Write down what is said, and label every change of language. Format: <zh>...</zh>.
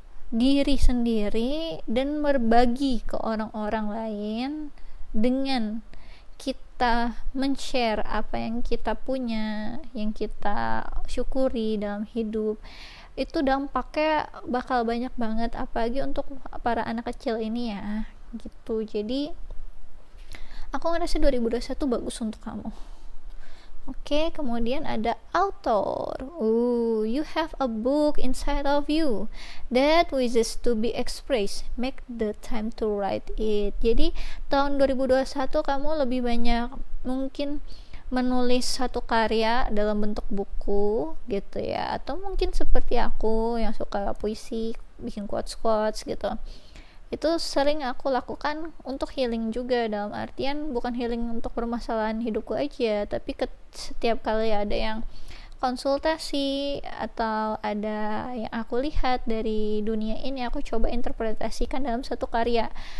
<id>diri sendiri dan berbagi ke orang-orang lain dengan kita men-share apa yang kita punya, yang kita syukuri dalam hidup, itu dampaknya bakal banyak banget, apalagi untuk para anak kecil ini ya gitu. Jadi aku ngerasa 2021 bagus untuk kamu. Oke, kemudian ada author.</id> <en>You have a book inside of you that wishes to be expressed. Make the time to write it.</en> <id>Jadi tahun 2021 kamu lebih banyak mungkin menulis satu karya dalam bentuk buku gitu ya, atau mungkin seperti aku yang suka puisi, bikin quotes gitu. Itu sering aku lakukan untuk healing juga, dalam artian bukan healing untuk permasalahan hidupku aja, tapi setiap kali ada yang konsultasi atau ada yang aku lihat dari dunia ini, aku coba interpretasikan dalam satu karya.</id>